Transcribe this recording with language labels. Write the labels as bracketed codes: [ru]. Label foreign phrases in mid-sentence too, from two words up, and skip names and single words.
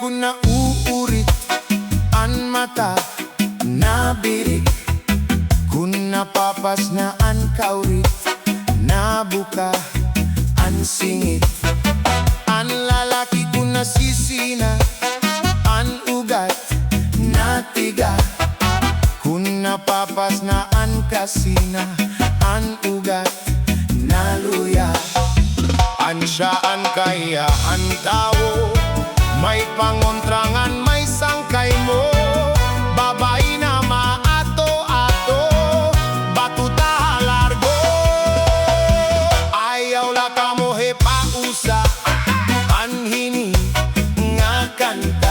[war] na uurit an mata nabirik, kung napapas na an kaurit, nabuka an singit. An lalaki kung nasisina, an ugat natiga, kung napapas na an kasina, an ugat naluya. Ansaan kaya ang tao, may pangontrangan, may sangkay mo. Babae na maato-ato, batuta largo. Ayaw la ka mo he pausa, anhini nga kanta.